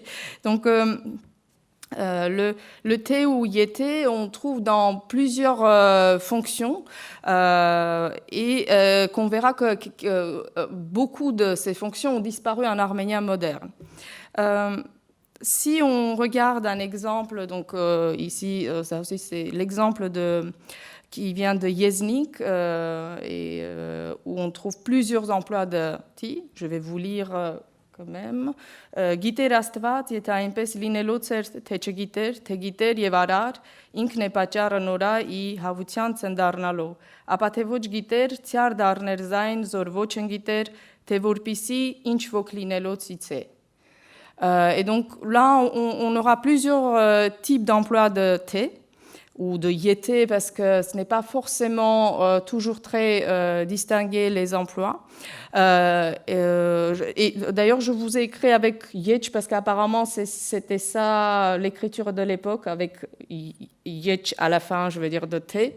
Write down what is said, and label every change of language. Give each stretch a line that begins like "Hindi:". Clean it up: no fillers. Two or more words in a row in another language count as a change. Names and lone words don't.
French: Donc, le té ou yété, on trouve dans plusieurs fonctions et qu'on verra que beaucoup de ces fonctions ont disparu en arménien moderne. Si on regarde un exemple, donc ici, ça aussi c'est l'exemple qui vient de Yeznik, où on trouve plusieurs emplois de ti. Je vais vous lire quand même.
Classical Armenian: Գիտեր Աստված, եթե այնպես լինելոց էր, թե չգիտեր, թե գիտեր եւ արար, ինքն է պատճառը նորա ի հավության ցնդառնալու, ապա թե ոչ գիտեր, ցյար դառներ զայն, զոր ոչ ընգիտեր, թե որպիսի ինչ ոք լինելոցից է.
French: Et donc là, on aura plusieurs types d'emplois de T ou de yété, parce que ce n'est pas forcément toujours très distingué les emplois. Et d'ailleurs, je vous ai écrit avec yetch, parce qu'apparemment, c'était ça l'écriture de l'époque, avec yetch à la fin, je veux dire, de T.